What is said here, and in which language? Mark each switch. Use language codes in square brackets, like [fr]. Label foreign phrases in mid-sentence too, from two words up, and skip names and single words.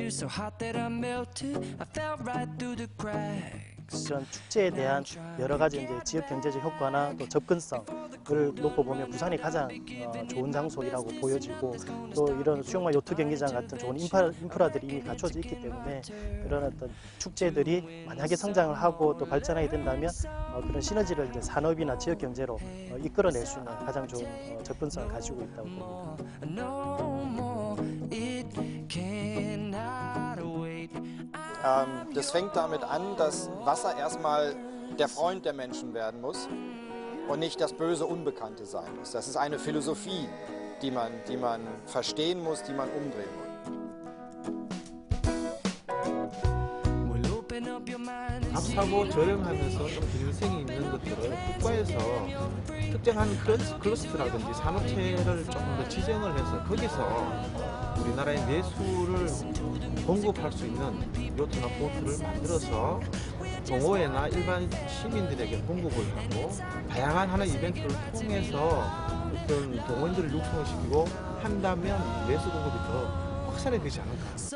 [ko] 이런 축제에 대한 여러 가지 이제 지역 경제적 효과나 또 접근성을 놓고 보면 부산이 가장 좋은 장소라고 보여지고, 또 이런 수영마 요트 경기장 같은 좋은 인프라들이 이미 갖춰져 있기 때문에 그런 어떤 축제들이 만약에 성장을 하고 또 발전하게 된다면 그런 시너지를 이제 산업이나 지역 경제로 이끌어낼 수 있는 가장 좋은 접근성을 가지고 있다고 봅니다. [de] das fängt damit an, dass Wasser erstmal der Freund der Menschen werden muss und nicht das böse Unbekannte sein muss. Das ist eine Philosophie, die man verstehen muss, die man umdrehen muss. [ko] 밥 사고 저렴하면서 좀 균형성이 있는 것들을 국가에서 특정한 클러스터라든지 산업체를 조금 더 지정을 해서 거기서 우리나라의 내수를 공급할 수 있는 요트나 보트를 만들어서 동호회나 일반 시민들에게 공급을 하고 다양한 하나의 이벤트를 통해서 어떤 동호인들을 육성을 시키고 한다면 내수 공급이 더 확산되지 않을까.